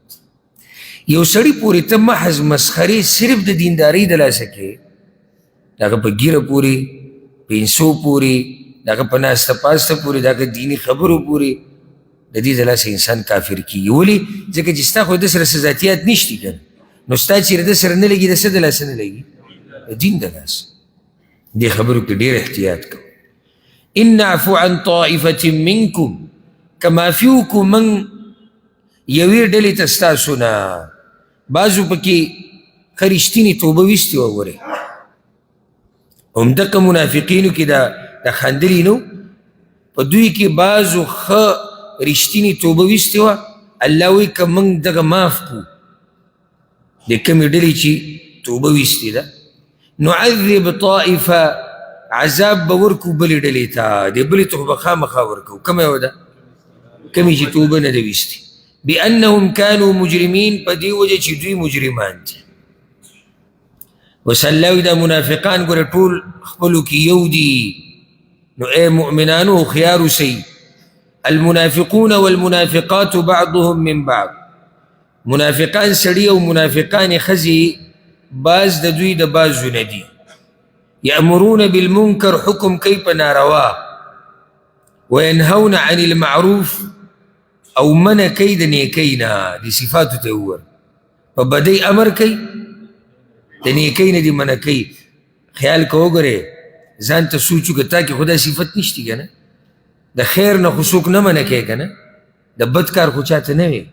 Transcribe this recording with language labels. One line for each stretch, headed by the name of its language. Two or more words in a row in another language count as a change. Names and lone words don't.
Pashto: یو سړي پورې ته محض مسخرې صرف د دیندارۍ د لاسه کې، د هغه په ګیره پورې، پینسو پورې، د هغه په ناسته پاسته پورې، د هغه دیني خبرو پورې، د دې د لاسه انسان کافر کېږي. ولې؟ ځکه چې ستا خو د سره څه ذاتیات نشتي که نه، نو ستا چې د سره نه لګي، د څه د لاسه نه لګي؟ د دین د لاسه. دې خبرو کې ډېر احتیاط کوو.
Arabic: ان نعفو عن طائفة منکم،
Pashto: که معافي وکړو موږ یوې ډلې ته ستاسو نه، بعضو پکې ښه رښتینې توبه ویستې وه. ګورې همدغه منافقینو کې د خندلي نو، په دوی کې بعضو ښه رښتینې توبه ویستې وه. الله وایي که موږ دغه معاف کړو، د کومې ډلې چې توبه ویستې ده،
Arabic: نعذب طائفه،
Pashto: عذاب به ورکو بلې ډلې ته، دې بلې ته خو به خامخا ورکو. کومه یوه ده؟ کومې چې توبه نه ده ویستې.
Arabic: بأنهم كانوا مجرمین،
Pashto: په دې وجه چې دوی مجرمان دي. اوس الله وایي دا منافقان ګوره ټول خپلو کې یو دي. نو ای مؤمنانو هوښیار اوسئ.
Arabic: المنافقون والمنافقات بعضهم من بعض،
Pashto: منافقان سړي او منافقان ښځې بعض د دوی د بعضو نه دي.
Arabic: یأمرون بالمنکر،
Pashto: حکم کوي په ناروا،
Arabic: وینهون عن المعروف،
Pashto: او منع کوي د نیکۍ نه. دې صفاتو ته وګوره، په بدۍ امر کوي، د نیکۍ نه دې منع کوي. خیال که وګورې ځان ته سوچ وکړه، تا کې خو دا صفت نشتی که نه، د خیر نه خو څوک نه منع کوي که نه، د بد کار خو چاته نه وي.